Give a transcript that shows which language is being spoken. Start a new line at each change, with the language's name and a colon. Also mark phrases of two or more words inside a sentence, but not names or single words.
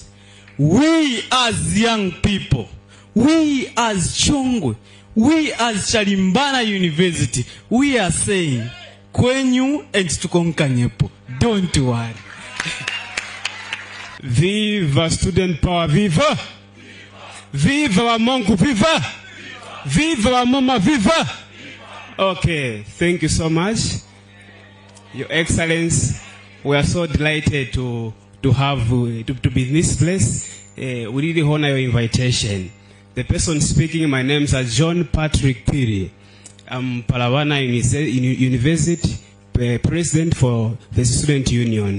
English: We as young people, we as Chongwe, we as Chalimbana University, we are saying, Kwenyu and tukonkanyepo. Don't worry. Viva Student Power, viva! Viva Wamongu, viva! Viva Wamoma, viva! Okay, thank you so much. Your Excellency, we are so delighted to be in this place. We really honor your invitation. The person speaking, my name is John Patrick Piri. I'm Palawana University President for the Student Union.